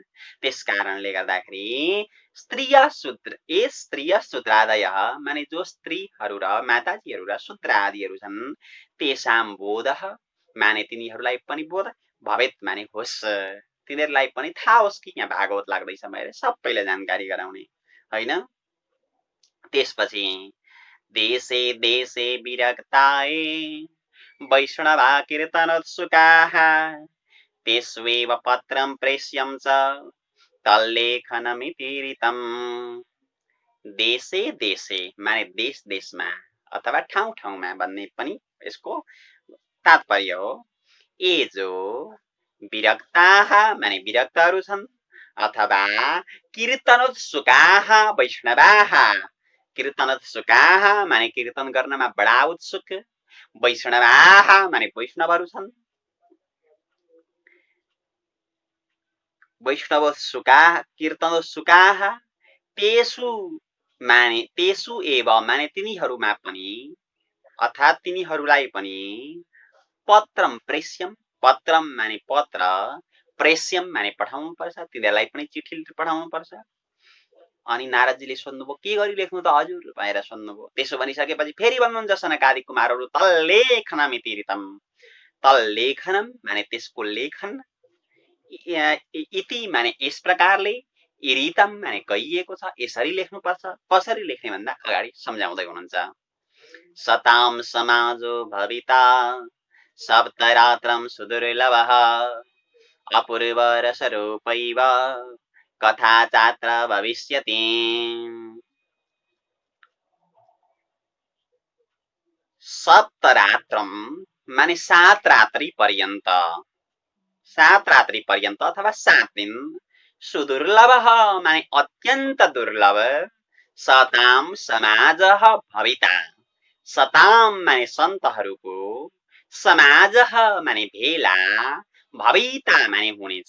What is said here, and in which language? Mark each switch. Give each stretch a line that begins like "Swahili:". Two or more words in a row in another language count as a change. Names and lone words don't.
Nepali: त्यसकारणले गर्दाखेरि
Sanskrit: स्त्रीय शूद्रादय
Nepali: माने जो स्त्रीहरू र माताजीहरू र शूद्र आदिहरू छन्,
Sanskrit: तेषां बोध
Nepali: माने तिनीहरूलाई पनि बोध, भवेत माने होस्, तिनीहरूलाई पनि थाहा होस् कि यहाँ भागवत लाग्दैछ भनेर सबैलाई जानकारी गराउने हैन।
Sanskrit: त्यसपछि देशे देशे विरक्ताए वैष्णवा कीर्तनोत्सुकाः तेष्वेव पत्रं प्रेष्यं च तल्लेखनमितीरितम्। देशे देशे
Nepali: माने देश देशमा अथवा ठाउँ ठाउँमा भन्ने पनि यसको तात्पर्य हो। ए जो विरक्ताः माने विरक्तहरू छन्, अथवा
Sanskrit: कीर्तनोत्सुकाः वैष्णवाः, कीर्तनोत्सुकाः
Nepali: माने कीर्तन गर्नमा बडा उत्सुक, वैष्णवाः माने वैष्णवहरू छन्,
Sanskrit: वैष्णवोत्सुकाः कीर्तनोत्सुकाः, तेषु एव
Nepali: माने तिनीहरूमा पनि अर्थात् तिनीहरूलाई पनि
Sanskrit: पत्रम प्रेष्यम,
Nepali: पत्रम माने पत्र, प्रेष्यम माने पठाउनु पर्छ, तिनीहरूलाई पनि चिठी पठाउनु पर्छ। अनि नारदजीले सोध्नुभयो के गरी लेख्नु त हजुर भनेर सोध्नुभयो। त्यसो भनिसकेपछि फेरि भन्नुहुन्छ सनकादि कुमारहरू
Sanskrit: तल्लेखनमितीरितम, तल्लेखनम
Nepali: माने त्यसको लेखन, इति माने यस प्रकारले, इरितम माने कहिएको छ, यसरी लेख्नुपर्छ। कसरी लेख्ने भन्दा अगाडि सम्झाउँदै हुनुहुन्छ।
Sanskrit: सताम समाजो भविता सप्तरात्रं सुदुर्लभः अपूर्व रसरूपैव कथा चात्र भविष्यति।
Nepali: सप्तरात्रं माने 7 रात्रि पर्यन्त, 7 रात्रि पर्यन्त अथवा 7 दिन, सुदुर्लभः माने अत्यन्त दुर्लभ,
Sanskrit: सताम समाजः भविता, सताम
Nepali: माने सन्तहरूको, समाजः माने भेला, भविता माने हुनेछ।